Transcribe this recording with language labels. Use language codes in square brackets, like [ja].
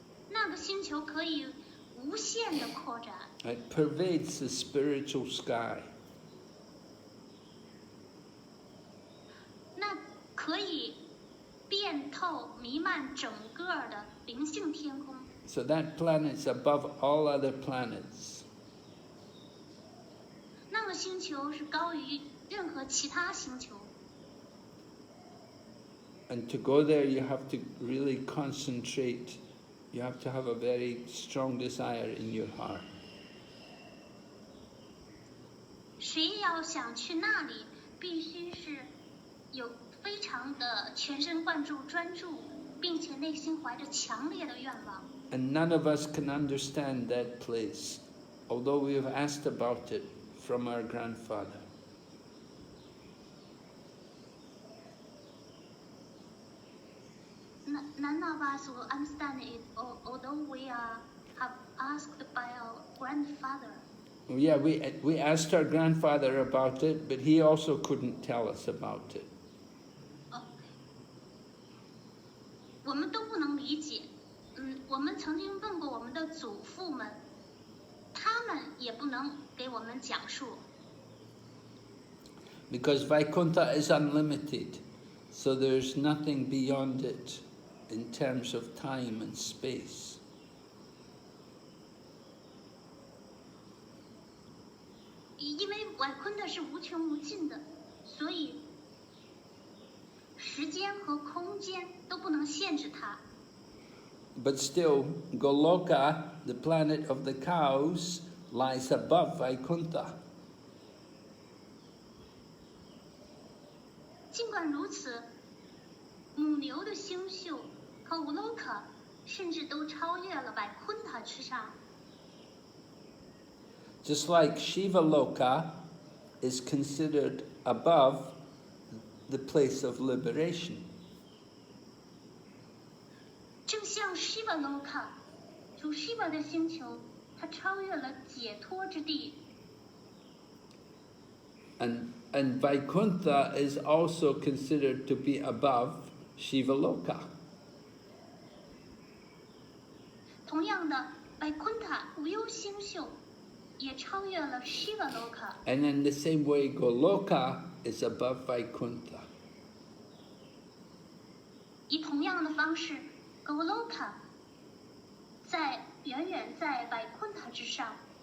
[zh] 那个星球可以无限的扩展。 [en] It pervades the spiritual sky. [zh] 那可以遍透、弥漫整个的灵性天空。 [en] So that planet's above all other planets. [zh] 那个星球是高于任何其他星球。 [en] And to go there, you have to really concentrate. You have to have a very strong desire in your heart. [zh] 谁要想去那里，必须是有非常的全神贯注、专注，并且内心怀着强烈的愿望。 [en] And none of us can understand that place, although we have asked about it from our grandfather. None of us will understand it, although we have asked by our grandfather. Yeah, we asked our grandfather about it, but he also couldn't tell us about it. [zh] 我们都不能理解。我们曾经问过我们的祖父们，他们也不能给我们讲述。 [en] because Vaikuntha is unlimited, so there's nothing beyond it in terms of time and space. [zh] 因为外昆特是无穷无尽的，所以时间和空间都不能限制它。 [en] But still, Goloka, the planet of the cows, lies above Vaikuntha. [zh] 尽管如此，母牛的星宿和 Goloka 甚至都超越了外昆特之上。 [en] Just like Shiva Loka is considered above the place of liberation. [zh] 正像 Shiva Loka， 主 Shiva 的星球，它超越了解脱之地。 [en] And Vaikuntha is also considered to be above Shiva Loka. [zh] 同样的，外昆特无忧星宿也超越了 Shiva Loka。 [en] And in the same way, Goloka is above Vaikuntha. [zh] 以同样的方式 ，Goloka 远远在外昆特之上。